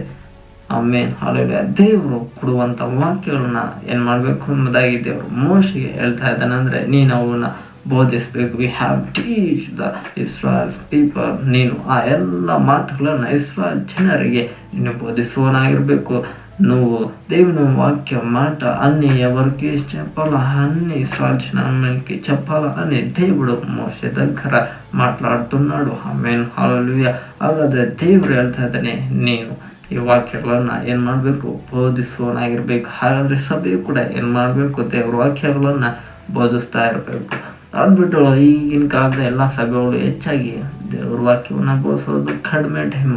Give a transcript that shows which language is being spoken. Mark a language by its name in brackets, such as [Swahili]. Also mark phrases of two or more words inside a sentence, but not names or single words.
[Kannada] ಆಮೇನ್ ಹಲ್ಲೆಲೂಯ. ದೇವರು ಕೊಡುವಂಥ ವಾಕ್ಯಗಳನ್ನ ಏನು ಮಾಡಬೇಕು ಎಂಬುದಾಗಿ ದೇವರು ಮೋಶೆಗೆ ಹೇಳ್ತಾ ಇದ್ದಾನೆ. ಅಂದರೆ ನೀನು ಅವನ್ನ ಬೋಧಿಸಬೇಕು. [English] We have teach the Israel people. [Kannada] ನೀನು ಆ ಎಲ್ಲ ಮಾತುಗಳನ್ನು ಇಸ್ರಾಯಲ್ ಜನರಿಗೆ ನೀನು ಬೋಧಿಸುವನಾಗಿರಬೇಕು. [Telugu] నువ్వు దేవుని వాక్య మాట అన్ని ఎవరికి చెప్పాలా, అన్ని ఇస్రాయల్ జనాంగానికి చెప్పాలా అని దేవుడు మోషే దగ్గర మాట్లాడుతున్నాడు. ఆమేన్ హల్లెలూయ. [Kannada] ಹಾಗಾದ್ರೆ ದೇವರು ಹೇಳ್ತಾ ಇದ್ದಾನೆ, ನೀನು ಈ ವಾಕ್ಯಗಳನ್ನ ಏನ್ ಮಾಡ್ಬೇಕು, ಬೋಧಿಸುವನಾಗಿರ್ಬೇಕು. ಹಾಗಾದ್ರೆ ಸಭೆಯು ಕೂಡ ಏನ್ ಮಾಡ್ಬೇಕು, ದೇವ್ರ ವಾಕ್ಯಗಳನ್ನ ಬೋಧಿಸ್ತಾ ಇರಬೇಕು. ಅದ್ಬಿಟ್ಟು ಈಗಿನ ಕಾಲದ ಎಲ್ಲ ಸಭೆಗಳು ಹೆಚ್ಚಾಗಿ ದೇವ್ರ ವಾಕ್ಯವನ್ನ ಬೋಧಿಸೋದು ಕಡಿಮೆ ಟೈಮು.